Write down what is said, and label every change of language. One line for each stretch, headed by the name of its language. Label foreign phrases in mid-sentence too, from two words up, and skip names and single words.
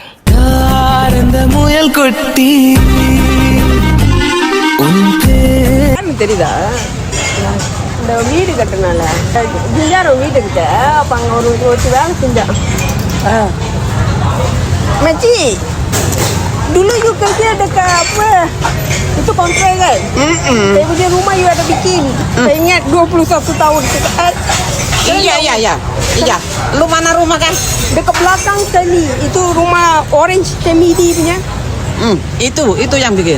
Tamil: முயல் கொட்டி தெரியுதா, இந்த வீடு கட்டுனால ஜிஞ்சாரம் வீடு கிட்ட அப்போ அங்கே ஒரு வேலை செஞ்சான் மச்சி.
Malay: Dulu you kerja dekat apa? Itu kontrak kan? Saya punya rumah you ada bikin. Saya ingat 21 tahun. Iya. Lu mana rumah kan? Dekat belakang sekali. Itu rumah Orange Kemidi punya. Itu yang bikin.